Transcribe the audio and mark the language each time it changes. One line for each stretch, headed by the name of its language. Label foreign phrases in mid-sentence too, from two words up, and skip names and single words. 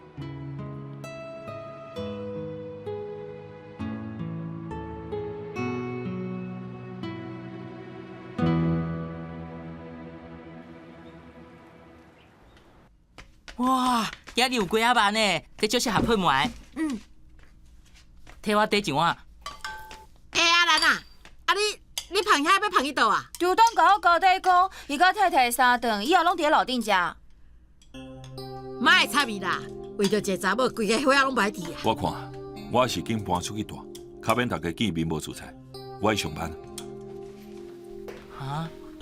Min Nan Chinese: 哇，今日有鸡仔饭呢，这就是合配糜。嗯，替我底一碗。阿兰啊，你胖遐要胖去倒啊？就当甲我交代讲，伊甲太太三顿以后拢伫楼顶食。莫会插伊啦，为着一个查某，规个伙仔拢歹伫啊。我看，我是紧搬出去住，较免大家见面无自在。我去上班。啊？